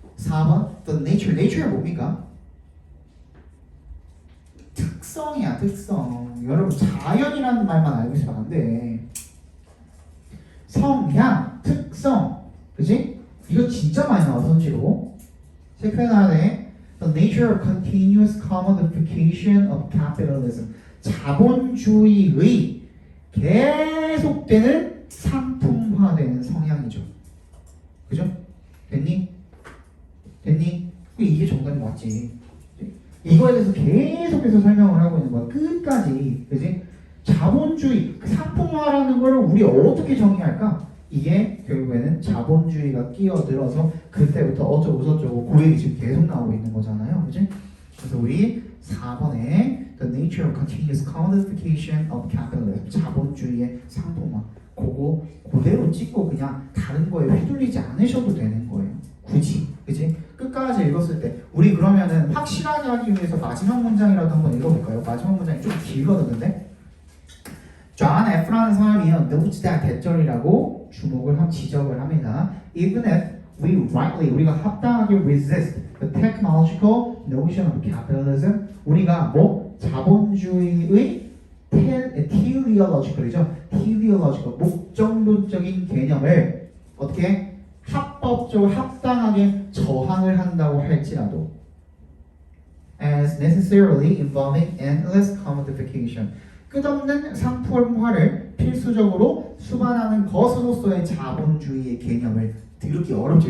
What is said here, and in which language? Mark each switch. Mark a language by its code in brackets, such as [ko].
[ko] 4번 The nature. nature가 뭡니까? 특성이야, 특성. 여러분 자연이라는 말만 알고 있으면 안 돼. 성향, 특성, 그치? 이거 진짜 많이 나와 선지로. 체크해놔야 돼. [en] The nature of continuous commodification of capitalism. [ko] 자본주의의 계속되는 상품화되는 성향이죠. 그죠? 됐니? 됐니? 이게 정답이 맞지. 이거에 대해서 계속해서 설명을 하고 있는 거야. 끝까지. 그지? 자본주의, 상품화라는 걸 우리 어떻게 정의할까? 이게 결국에는 자본주의가 끼어들어서 그때부터 어쩌고 저쩌고 그 얘기 지금 계속 나오고 있는 거잖아요. 그지? 그래서 우리 4번에 [en] The nature of continuous commodification of capitalism. [ko] 자본주의의 상품화. 그거 그대로 찍고 그냥 다른 거에 휘둘리지 않으셔도 되는 거예요. 굳이. 그지? 끝까지 읽었을 때 우리 그러면은 확실하게 하기 위해서 마지막 문장이라도 한번 읽어볼까요? 마지막 문장이 좀 길거든요. 존 F라는 사람이요 [en] notes that [ko] 대절이라고 주목을 지적을 합니다. [en] Even if we rightly [ko] 우리가 합당하게 [en] resist the technological notion of capitalism [ko] 우리가 뭐 자본주의의 [en] teleological이죠. [ko] teleological 목적론적인 개념을 어떻게 합법적으로 합당하게 저항을 한다고 할지라도 [en] as necessarily involving endless commodification [ko] 끝없는 상품화를 필수적으로 수반하는 것으로서의 자본주의의 개념을 들기 어렵죠.